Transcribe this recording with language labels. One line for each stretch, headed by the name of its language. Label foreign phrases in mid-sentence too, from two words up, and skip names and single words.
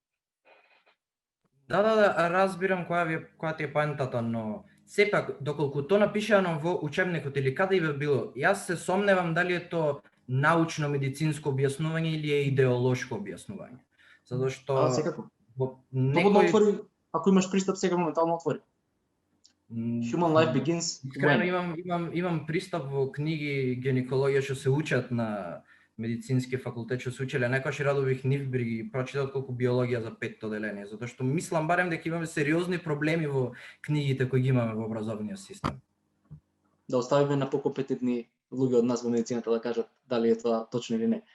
Macedonian: Да, разбирам која ти е поентата, но сепак доколку тоа напишано во учебникот или каде и би било, јас се сомневам дали е тоа научно медицинско објаснување или е идеолошко објаснување. Затоа што секако. во Некој отвори, ако имаш пристап сега моментално отвори.
English: Human life begins.
Macedonian: Искрено имам пристап во книги гинекологија што се учат на медицински факултет, што се учеле, некојаш Радових Нивберг ги прочитав колку биологија за 5-то деление, затоа што мислам барем дека имаме сериозни проблеми во книгите кои ги имаме во образовниот систем. Да оставиме на покомпетентни луѓе од нас во медицината да кажат дали е тоа точно или не.